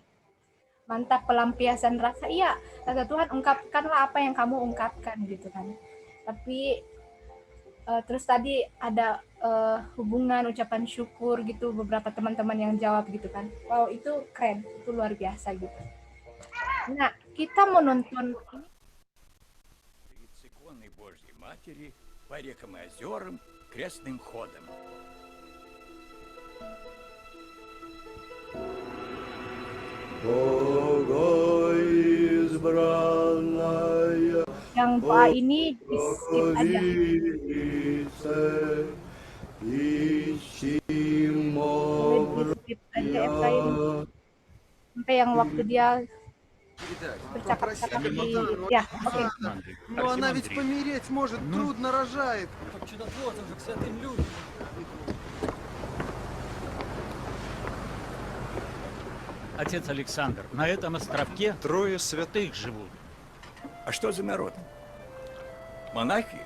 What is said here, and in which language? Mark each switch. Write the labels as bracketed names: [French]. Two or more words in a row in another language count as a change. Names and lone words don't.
[Indonesian] Mantap, pelampiasan rasa. Iya, kata Tuhan, ungkapkanlah apa yang kamu ungkapkan gitu kan. Tapi terus tadi ada hubungan, ucapan syukur gitu, beberapa teman-teman yang jawab gitu kan. Wow, itu keren, itu luar biasa gitu. Nah, kita mau nonton ini. [Russian] Иконы Божьей Матери по рекам и озерам крестным ходом. [Indonesian] Yang doa ini di skip aja. Boleh di skip aja Efraim. Sampai yang waktu dia bercakap-cakap di... Ya, oke. [Russian] Но она ведь помереть может, трудно рожает. Отец Александр, на этом островке Трое святых живут. А что за народ? Монахи?